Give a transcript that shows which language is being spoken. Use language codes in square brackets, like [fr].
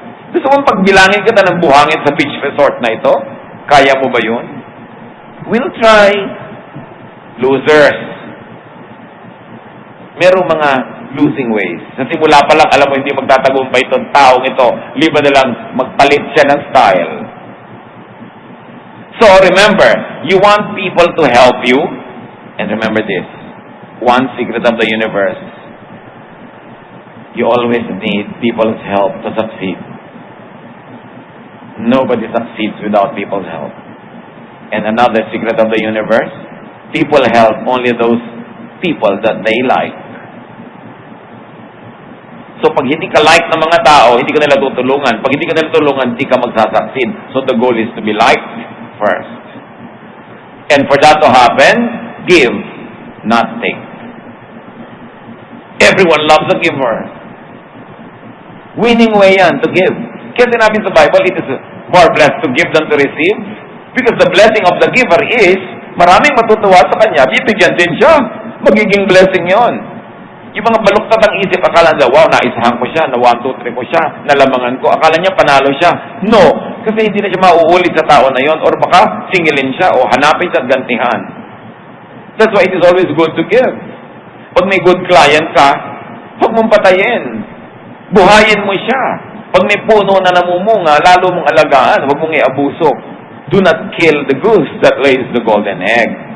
[tl] Gusto mong pagbilangin kita ng buhangin sa beach resort na ito? Kaya mo ba yun? [en] We'll try. Losers. [tl] Merong mga losing ways. Sa simula pa lang, alam mo, hindi magtatagumpay itong taong ito. Liba na lang, magpalit siya ng style. [en] So, remember, you want people to help you. And remember this, one secret of the universe, you always need people's help to succeed. Nobody succeeds without people's help. And another secret of the universe, people help only those people that they like. [tl] So pag hindi ka like ng mga tao, hindi ka nila tutulungan. Pag hindi ka nila tulungan, hindi ka magsasucceed. [en] So the goal is to be liked first. And for that to happen, give, not take. Everyone loves a giver. Winning way yan to give. [tl] Kaya sinabi sa Bible, [en] it is more blessed to give than to receive. Because the blessing of the giver is, [tl] maraming matutuwa sa kanya, bibigyan din siya. Magiging blessing yon. Yung mga baluktot ang isip, akala nila, wow, naisahan ko siya, na 1, 2, 3 ko siya, nalamangan ko. Akala niya, panalo siya. No, kasi hindi na siya mauulit sa tao na yon, or baka singilin siya, o hanapin siya at gantihan. [en] That's why it is always good to give. [tl] Pag may good client ka, huwag mong patayin. Buhayin mo siya. Pag may puno na namumunga, lalo mong alagaan, huwag mong iabuso. [en] Do not kill the goose that lays the golden egg.